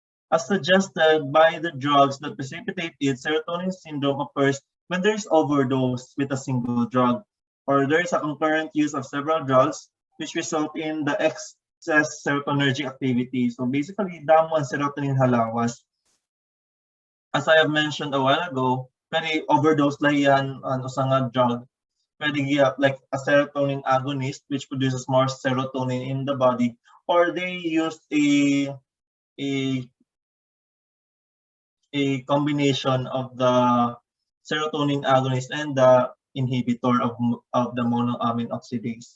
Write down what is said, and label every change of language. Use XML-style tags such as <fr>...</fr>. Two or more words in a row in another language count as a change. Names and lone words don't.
<en>As suggested by the drugs that precipitate it, serotonin syndrome occurs when there is overdose with a single drug, or there is a concurrent use of several drugs, which result in the excess serotonergic activity. So basically,</en> <hil>damo ang serotonin halawas.</hil> <en>As I have mentioned a while ago,</en> <hil>pwede overdose lang yan on usang drug.</hil> <en>Pwede like a serotonin agonist, which produces more serotonin in the body, or they use a combination of the serotonin agonist and the inhibitor of the monoamine oxidase.</en>